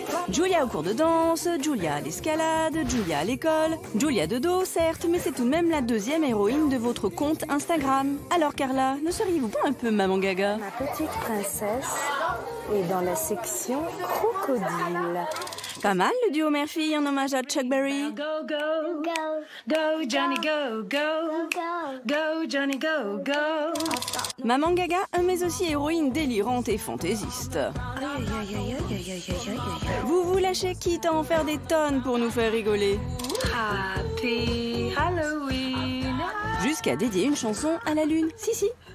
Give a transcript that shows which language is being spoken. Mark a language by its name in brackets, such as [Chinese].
[French] Julia au cours de danse, Julia à l'escalade, Julia à l'école. Julia de dos, certes, mais c'est tout de même la deuxième héroïne de votre compte Instagram. Alors Carla, ne seriez-vous pas un peu maman gaga? Ma petite princesse est dans la section crocodile. Pas mal le duo mère-fille en hommage à Chuck Berry. [English] Go, go, go, go, Johnny, go, go, go, Johnny, go, go. [French] Maman gaga, mais aussi héroïne délirante et fantaisiste. Vous vous lâchez quitte à en faire des tonnes pour nous faire rigoler. [English] Happy Halloween. [French] Jusqu'à dédier une chanson à la lune. Si.